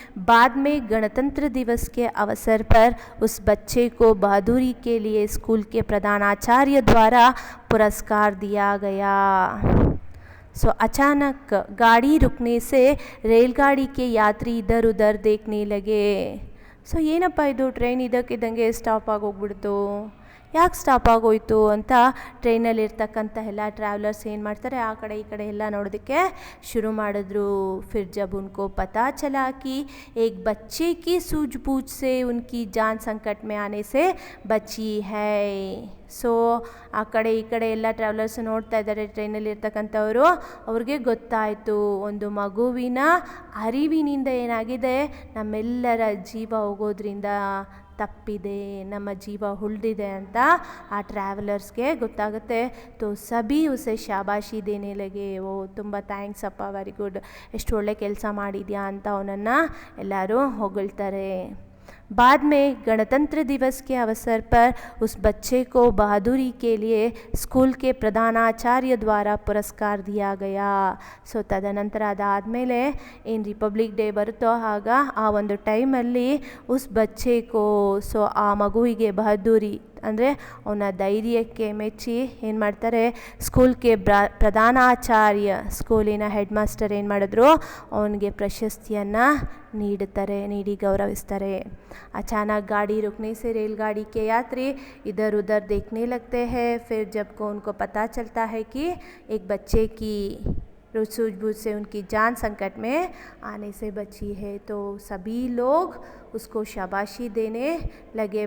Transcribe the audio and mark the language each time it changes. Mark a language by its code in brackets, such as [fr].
[hi] बाद में गणतंत्र दिवस के अवसर पर उस बच्चे को बहादुरी के लिए स्कूल के प्रधानाचार्य द्वारा पुरस्कार दिया गया. सो अचानक गाड़ी रुकने से रेलगाड़ी के यात्री इधर उधर देखने लगे. [kn] ಸೊ ಏನಪ್ಪ ಇದು ಟ್ರೈನ್ ಇದಕ್ಕಿದ್ದಂಗೆ ಸ್ಟಾಪ್ ಆಗೋಗ್ಬಿಡ್ತು, ಯಾಕೆ ಸ್ಟಾಪ್ ಆಗೋಯ್ತು ಅಂತ ಟ್ರೈನಲ್ಲಿರ್ತಕ್ಕಂಥ ಎಲ್ಲ ಟ್ರಾವೆಲರ್ಸ್ ಏನು ಮಾಡ್ತಾರೆ, ಆ ಕಡೆ ಈ ಕಡೆ ಎಲ್ಲ ನೋಡೋದಕ್ಕೆ ಶುರು ಮಾಡಿದ್ರು. [hi] फिर जब उनको पता चला कि एक बच्चे की सूझबूझ से उनकी जान संकट में आने से बची है. [kn] ಸೊ ಆ ಕಡೆ ಈ ಕಡೆ ಎಲ್ಲ ಟ್ರಾವೆಲರ್ಸ್ ನೋಡ್ತಾ ಇದ್ದಾರೆ ಟ್ರೈನಲ್ಲಿರ್ತಕ್ಕಂಥವರು. ಅವ್ರಿಗೆ ಗೊತ್ತಾಯಿತು ಒಂದು ಮಗುವಿನ ಅರಿವಿನಿಂದ ಏನಾಗಿದೆ, ನಮ್ಮೆಲ್ಲರ ಜೀವ ಹೋಗೋದ್ರಿಂದ ತಪ್ಪಿದೆ, ನಮ್ಮ ಜೀವ ಉಳಿದಿದೆ ಅಂತ ಆ ಟ್ರಾವೆಲರ್ಸ್ಗೆ ಗೊತ್ತಾಗುತ್ತೆ. [hi] ತೋ ಸಭಿ ಉಸೆ ಶಾಬಾಶಿ ದೇನೆ ಲಗೆ, [kn] ಓ ತುಂಬ ಥ್ಯಾಂಕ್ಸ್ ಅಪ್ಪ, [en] very good, [kn] ಎಷ್ಟು ಒಳ್ಳೆ ಕೆಲಸ ಮಾಡಿದ್ಯಾ ಅಂತ ಅವನನ್ನು ಎಲ್ಲರೂ ಹೊಗಳ್ತಾರೆ. [hi] बाद में गणतंत्र दिवस के अवसर पर उस बच्चे को बहादुरी के लिए स्कूल के प्रधानाचार्य द्वारा पुरस्कार दिया गया. [kn] ಸೊ ತದನಂತರ ಅದಾದಮೇಲೆ ಏನು ರಿಪಬ್ಲಿಕ್ ಡೇ ಬರುತ್ತೋ ಆಗ ಆ ಒಂದು ಟೈಮಲ್ಲಿ [hi] ಉಸ್ ಬಚ್ಚೆಕೋ, [kn] ಸೊ ಆ ಮಗುವಿಗೆ ಬಹದ್ದೂರಿ ಅಂದರೆ ಅವನ ಧೈರ್ಯಕ್ಕೆ ಮೆಚ್ಚಿ ಏನು ಮಾಡ್ತಾರೆ, ಸ್ಕೂಲ್ಗೆ ಪ್ರಧಾನಾಚಾರ್ಯ, ಸ್ಕೂಲಿನ ಹೆಡ್ ಮಾಸ್ಟರ್ ಏನು ಮಾಡಿದ್ರು, ಅವನಿಗೆ ಪ್ರಶಸ್ತಿಯನ್ನು ನೀಡಿ ಗೌರವಿಸ್ತಾರೆ. [hi] अचानक गाड़ी रुकने से रेलगाड़ी के यात्री इधर उधर देखने लगते हैं. फिर जब को उनको पता चलता है कि एक बच्चे की सूझबूझ से उनकी जान संकट में आने से बची है, तो सभी लोग उसको शाबाशी देने लगे.